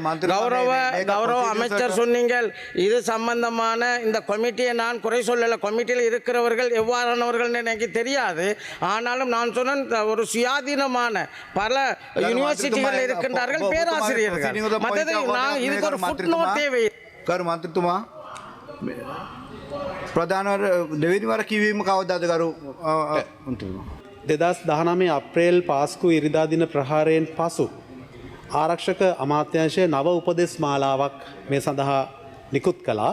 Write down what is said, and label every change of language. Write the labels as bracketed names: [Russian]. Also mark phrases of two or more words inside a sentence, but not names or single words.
[Tamil] கௌரவ அமைச்சர் சொன்னீங்கள் இது சம்பந்தமான இந்த கமிட்டியை நான் குறை சொல்லலை. கமிட்டியில் இருக்கிறவர்கள் எவ்வாறானவர்கள் எனக்கு தெரியாது. ஆனாலும் நான் சொன்ன ஒரு சுயாதீனமான பல யூனிவர்சிட்டிகள் இருக்கின்றார்கள், பேராசிரியர்கள். மற்றது நான் இதுக்கு ஒரு [English] foot note [Tamil] தேவை. [Sinhala] ප්‍රධාන දෙවෙනි වර කිවීම කවදාද ගරු 2019 අප්‍රේල් පාස්කු ඉරිදා දින ප්‍රහාරයෙන් පසු ආරක්ෂක අමාත්‍යාංශය නව උපදෙස් මාලාවක් මේ සඳහා නිකුත් කළා.